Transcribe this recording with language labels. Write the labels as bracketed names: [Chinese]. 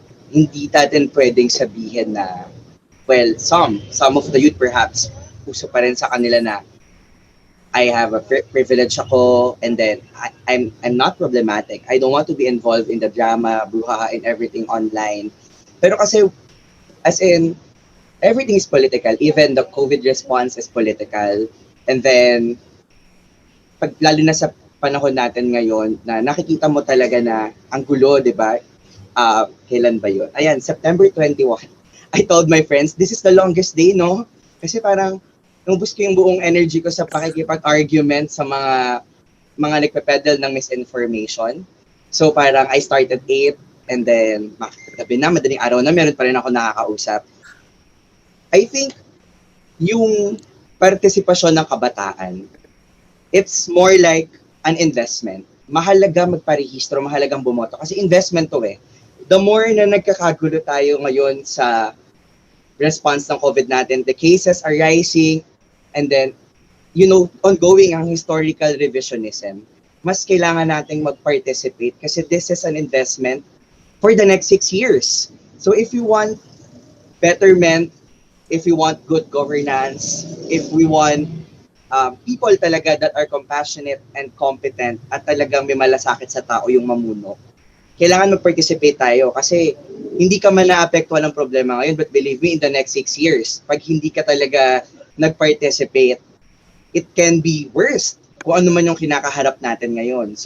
[Filipino] Hindi natin pwedeng sabihin na, [English] well, some of the youth perhaps, [Filipino] uso pa rin sa kanila na [English] I have a privilege [Filipino] ako, [English] and then I'm not problematic. I don't want to be involved in the drama, bruhaha, and everything online. [Filipino] Pero kasi, [English] as in, everything is political. Even the COVID response is political. And then, [Filipino] lalo na sa panahon natin ngayon, na nakikita mo talaga na ang gulo, di ba? Kailan ba yun? Ayan, September 21. [English] I told my friends, this is the longest day, no? [Filipino] Kasi parang, nubos ko yung buong energy ko sa pakikipag-argument sa mga nagpe-peddle ng [English] misinformation. So parang I started 8, and then [Filipino] gabi na, madaling araw na, meron pa rin ako nakakausap. [English] I think [Filipino] yung partisipasyon ng kabataan, [English] it's more like an investment. [Filipino] Mahalaga magparehistro, mahalagang bumoto. Kasi [English] investment [Filipino] to eh. [English] The more na nagkakagulo tayo ngayon sa response ng COVID natin, the cases are rising, and then ongoing [Filipino] ang historical revisionism, mas kailangan nating mag-participate [English] kasi this is an investment for the next 6 years. So if you want betterment, if we want good governance, if we want people talaga that are compassionate and competent [Filipino] at talagang may malasakit sa tao yung mamuno, kailangan mag-participate tayo kasi hindi ka man naapektuhan ng problema ngayon, [English] but believe me, in the next 6 years, pag hindi ka talaga nag-participate, it can be worse [Filipino] kung ano man yung kinakaharap natin ngayon.